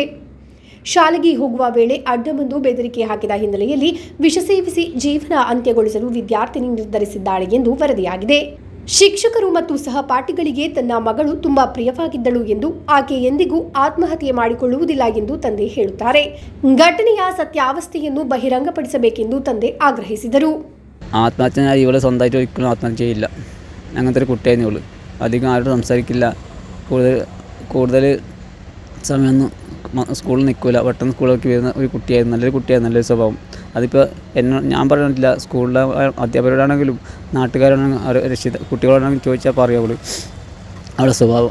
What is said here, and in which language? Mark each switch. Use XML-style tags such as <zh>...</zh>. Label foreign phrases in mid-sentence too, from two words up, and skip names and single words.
<kn>ಶಾಲೆಗೆ ಹೋಗುವ ವೇಳೆ ಅಡ್ಡ ಬಂದು ಬೆದರಿಕೆ ಹಾಕಿದ ಹಿನ್ನೆಲೆಯಲ್ಲಿ ವಿಷ ಸೇವಿಸಿ ಜೀವನ ಅಂತ್ಯಗೊಳಿಸಲು ವಿದ್ಯಾರ್ಥಿನಿ ನಿರ್ಧರಿಸಿದ್ದಾಳೆ ಎಂದು ವರದಿಯಾಗಿದೆ. ಶಿಕ್ಷಕರು ಮತ್ತು ಸಹಪಾಠಿಗಳಿಗೆ ತನ್ನ ಮಗಳು ತುಂಬಾ ಪ್ರಿಯವಾಗಿದ್ದಳು ಎಂದು, ಆಕೆ ಎಂದಿಗೂ ಆತ್ಮಹತ್ಯೆ ಮಾಡಿಕೊಳ್ಳುವುದಿಲ್ಲ ಎಂದು ತಂದೆ ಹೇಳುತ್ತಾರೆ. ಘಟನೆಯ ಸತ್ಯಾವಸ್ಥೆಯನ್ನು ಬಹಿರಂಗಪಡಿಸಬೇಕೆಂದು ತಂದೆ ಆಗ್ರಹಿಸಿದರು.</kn> <ml>ആത്മഹത്യ ഇവളെ സ്വന്തമായിട്ട് ഒരിക്കലും ആത്മഹത്യ ചെയ്യില്ല. അങ്ങനത്തെ ഒരു കുട്ടിയായിരുന്നു ഇവള്. അധികം ആരോടും സംസാരിക്കില്ല. കൂടുതൽ സമയമൊന്നും സ്കൂളിൽ നിൽക്കില്ല. പെട്ടെന്ന് സ്കൂളിലേക്ക് വരുന്ന ഒരു കുട്ടിയായിരുന്നു. നല്ലൊരു കുട്ടിയായിരുന്നു, നല്ലൊരു സ്വഭാവം. അതിപ്പോൾ ഞാൻ പറഞ്ഞിട്ടില്ല, സ്കൂളിലെ അധ്യാപകരോടാണെങ്കിലും നാട്ടുകാരാണെങ്കിലും കുട്ടികളോടാണെങ്കിലും ചോദിച്ചാൽ പറയും അവളുടെ സ്വഭാവം.</ml>